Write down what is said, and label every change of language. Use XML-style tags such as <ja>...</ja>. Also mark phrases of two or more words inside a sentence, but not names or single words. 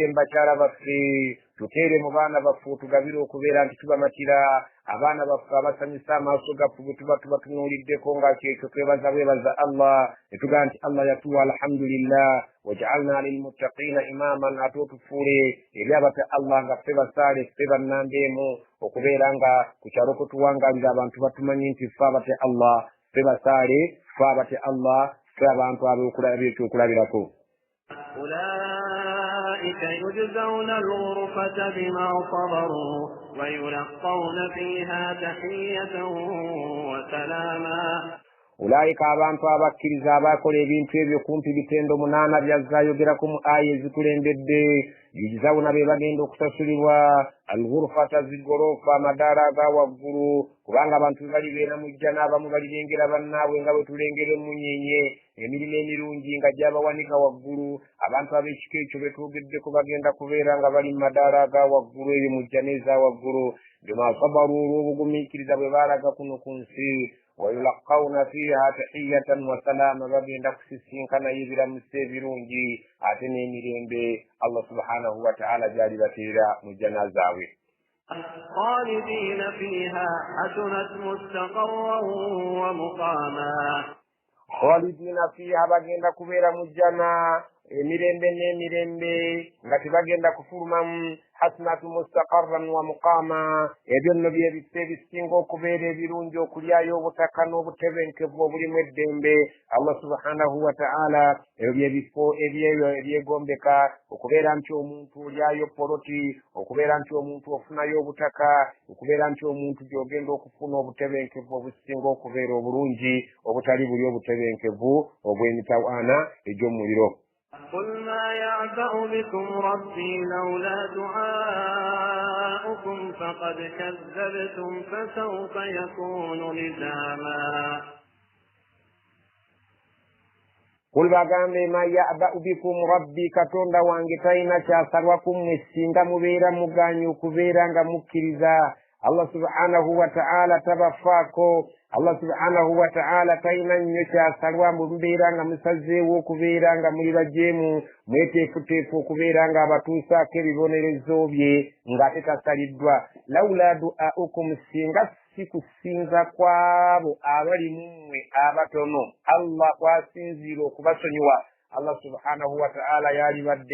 <lg>mu bakyala baffe tuteere mu baana baffe otugabire okubeera nti tubamatira abaana baffe abasanyusa amaaso gaffe bwe tuba tubatunuuliddeko nga kyekyo twebaza Allah ne tugamba nti Allah yatuwa</lg> <ar>الحمد لله واجعلنا للمتقين إماما</ar> <lg>ate otufuule eri abata Allah nga ffe basaale ffe bannambeemu okubeera nga ku kyalo kwe tuwangalira abantu batumanyi nti ffe abate Allah ffe basaale ffe abate Allah ffe abantu ab'ekyokulabirako.</lg> <ar>أولئك يجزون الغرفة بما صبروا ويلقون فيها تحية وسلاما.</ar> <lg>أولئك abantu abakkiriza abakola ebintu ebyo kumpi bitendo 8 byazaayogeraku mu aya ezitulembedde yujzawuna be bagenda okusasulibwa alghurfata zigorofa amadaala aga waggulu kubanga abantu balibeera mu jjana abamu balirengera bannaabwe nga bwe tulengera emunyenye emirimu emirungi nga gyabawanika waggulu. abantu ab'ekika ekyo betwogeddeko bagenda kubeera nga bali mu madaala aga waggulu eyo mu jjana eza waggulu</lg> <ar>بما صبروا</ar> <lg>olw'obugumiikiriza bwe baalaga kuno ku nsi.</lg> <ar>ويلقون فيها تحية وسلاما</ar> <lg>bagenda kusisinkanayo ebiramusa ebirungi ate n'emirembe</lg> <ar>الله سبحانه وتعالى</ar> <lg>gyali bateera mu jjana zaabwe.</lg> <ar>خالدين فيها حسنت مستقرا ومقاما. خالدين فيها</ar> <lg>bagenda kubeera mu jjana emirembe n'emirembe nga tebagenda kufulumamu</lg> <ar>حسنت مستقرا و</ar> <lg>muqama ebyo nno byebifo ebisinga okubeera ebirungi okulyayo obutaka n'obutebenkevu obulimu eddembe</lg> <ar>الله سبحانه وتعالى</ar> <lg>ebyo byebifo ebyegombeka okubeera nti omuntu olyayo poloti okubeera nti omuntu ofunayo obutaka okubeera nti omuntu gy'ogenda okufuna obutebenkevu obusinga okubeera obulungi obutali buli obutebenkevu obw'emitawaana egy'omuliro.</lg> <ar>قل ما يعبأ بكم ربي لولا دعاؤكم فقد كذبتم فسوف يكون لزاما</ar> <lg>قل bagambe</lg> <ar>ما يعبأ بكم ربي</ar> <lg>katonda wange talina kyasalwa kummwe singa mubeera muganyu okubeera nga mukkiriza</lg> <ar>الله سبحانه وتعالى</ar> <lg>tabafaako</lg> <ar>الله سبحانه وتعالى</ar> <lg>talina nnyo kyasalwa mubeera nga musazeewo okubeera nga muli bajeemu mweteefuteefu okubeera nga abatuusaako ebibonerezo bye ng'ate tasaliddwa</lg> <ar>لولا دعاؤكم</ar> <lg>singa si kusinza kwabo abali mummwe abatono Allah kwasinziira okubasonyiwa</lg> <ar>الله سبحانه وتعالى</ar> <lg>yalibadde</lg>